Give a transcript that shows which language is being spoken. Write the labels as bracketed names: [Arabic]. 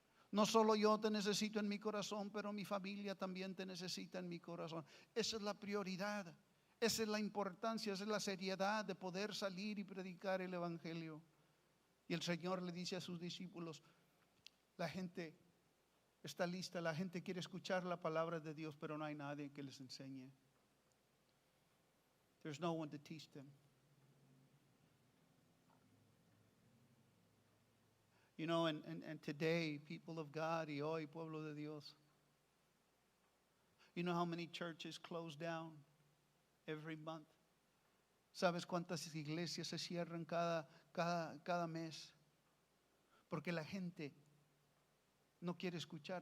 [Spanish] No solo yo te necesito en mi corazón, pero mi familia también te necesita en mi corazón. Esa es la prioridad. Esa es la importancia, esa es la seriedad de poder salir y predicar el Evangelio. Y el Señor le dice a sus discípulos, la gente está lista, la gente quiere escuchar la palabra de Dios, pero no hay nadie que les enseñe. [English] There's no one to teach them. You know, and today, people of God, [Spanish] y hoy, pueblo de Dios, [English] you know how many churches close down every month? [Spanish] ¿Sabes cuántas iglesias se cierran cada mes? Porque la gente no quiere escuchar.